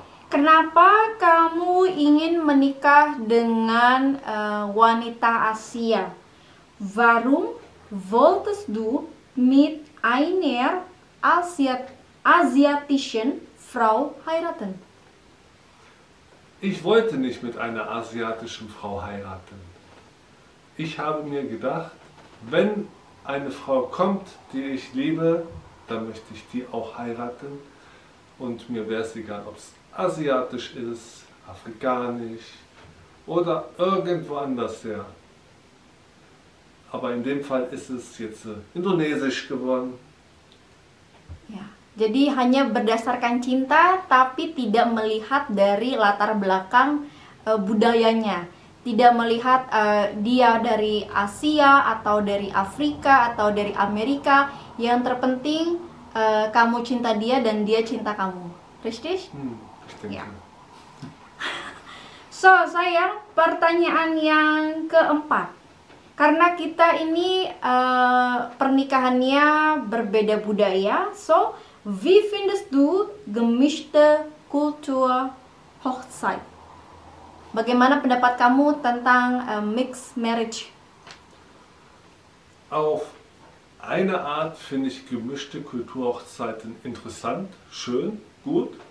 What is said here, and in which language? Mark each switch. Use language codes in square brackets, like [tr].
[id] Kenapa kamu ingin menikah dengan wanita Asia? [de] Warum wolltest du mit einer asiatischen Frau heiraten? Ich wollte nicht mit einer asiatischen Frau heiraten. Ich habe mir gedacht, wenn eine Frau kommt, die ich liebe, dann möchte ich die auch heiraten. Und mir wäre es egal, ob es asiatisch ist, afrikanisch oder irgendwo anders her. Aber in dem Fall ist es jetzt indonesisch geworden. [id] Ya, jadi hanya berdasarkan cinta tapi tidak melihat dari latar belakang budayanya. Tidak melihat dia dari Asia atau dari Afrika atau dari Amerika. Yang terpenting kamu cinta dia dan dia cinta kamu. Richtig? Ya. So, sayang, pertanyaan yang keempat. Karena kita ini pernikahannya berbeda budaya. [de] So, wie findest du gemischte Kultur Hochzeit? [id] Bagaimana pendapat kamu tentang mixed marriage? [de] Auf eine Art finde ich gemischte Kulturhochzeiten interessant, schön, gut.